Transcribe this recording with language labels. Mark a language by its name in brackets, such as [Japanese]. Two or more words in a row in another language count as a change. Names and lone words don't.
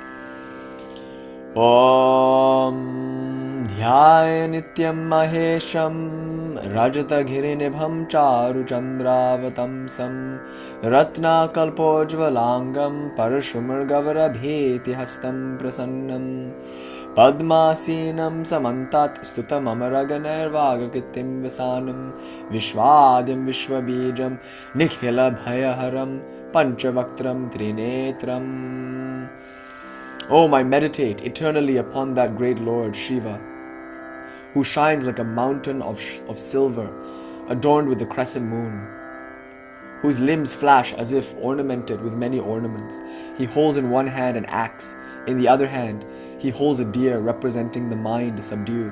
[Sanskrit] ॐ ध्याय नित्यं महेशं रजत गिरिनिभं चारु चन्द्रवतंसं रत्न कल्पोज्ज्वलाङ्गं परशुमार गवर भेति हस्तं प्रसन्नं पद्मासीनं समन्तात् स्तुतं अमरगणैर्वागकृतिं वसानं विश्वाद्यं विश्वबीजं निखिल भयहरं पञ्चवक्त्रं त्रिनेत्रम्. [English] Oh, I meditate eternally upon that great Lord, Shiva, who shines like a mountain of silver, adorned with the crescent moon, whose limbs flash as if ornamented with many ornaments. He holds in one hand an axe, in the other hand, he holds a deer representing the mind subdued.